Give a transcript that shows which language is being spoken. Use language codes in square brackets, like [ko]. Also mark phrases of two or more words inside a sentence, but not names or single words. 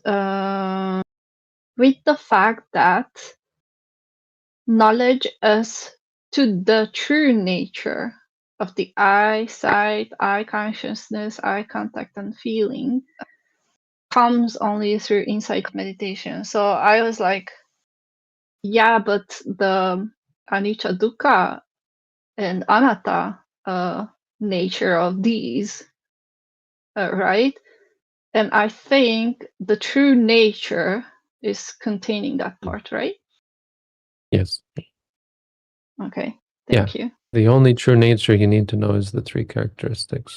[en] with the fact that knowledge as to the true nature of the eye, sight, eye consciousness, eye contact, and feeling comes only through insight meditation. So I was like, yeah, but the [pi] anicca, dukkha, [en] and anatta nature of these, right? And I think the true nature is containing that part, right? Yes. Okay, thank you. The only true nature you need to know is the three characteristics.